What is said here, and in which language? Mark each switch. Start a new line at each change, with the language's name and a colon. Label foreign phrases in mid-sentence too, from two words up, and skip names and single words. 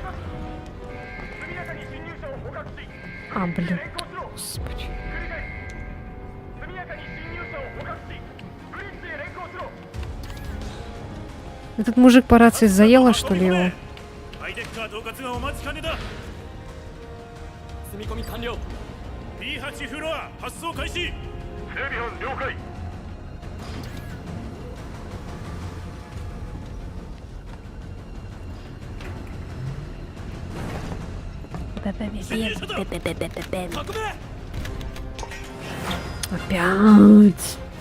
Russian: А, блин. Господи. Этот мужик по рации заело, что ли, его?
Japanese: 積み込み完了。 P8 フロア発送開始。整備班了解。
Russian: Опять.